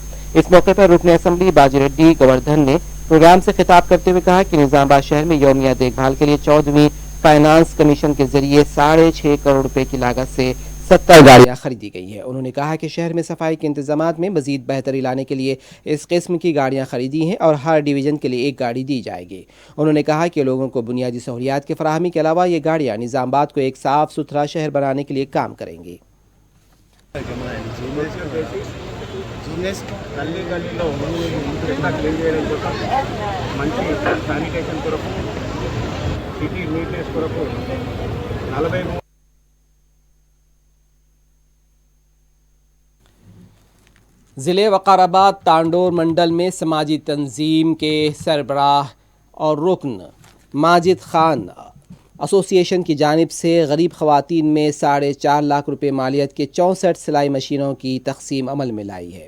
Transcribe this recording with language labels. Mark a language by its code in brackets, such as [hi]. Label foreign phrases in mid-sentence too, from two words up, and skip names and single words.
[ur] اس موقع پر رکن اسمبلی باجی ریڈی گوردھن نے پروگرام سے خطاب کرتے ہوئے کہا کہ نظام آباد شہر میں یومیہ دیکھ بھال کے لیے 14ویں [en] finance commission [ur] کے ذریعے 6.5 کروڑ روپے کی لاگت سے 70 گاڑیاں خریدی گئی ہیں۔ انہوں نے کہا کہ شہر میں صفائی کے انتظامات میں مزید بہتری لانے کے لیے اس قسم کی گاڑیاں خریدی ہیں اور ہر ڈویژن کے لیے ایک گاڑی دی جائے گی۔ انہوں نے کہا کہ لوگوں کو بنیادی سہولیات کی فراہمی کے علاوہ یہ گاڑیاں نظام آباد کو ایک صاف ستھرا شہر بنانے کے لیے کام کریں گی۔ [te] గల్లీ గల్లీలో ఎట్లా క్లీన్ చేయడం కోసం మంచి శానిటేషన్ కొరకు [en] city neatness [te] కొరకు 43 [ur] ضلع وقار آباد تانڈور منڈل میں سماجی تنظیم کے سربراہ اور رکن ماجد خان ایسوسی ایشن کی جانب سے غریب خواتین میں 4.5 لاکھ روپے مالیت کے 64 سلائی مشینوں کی تقسیم عمل میں لائی ہے۔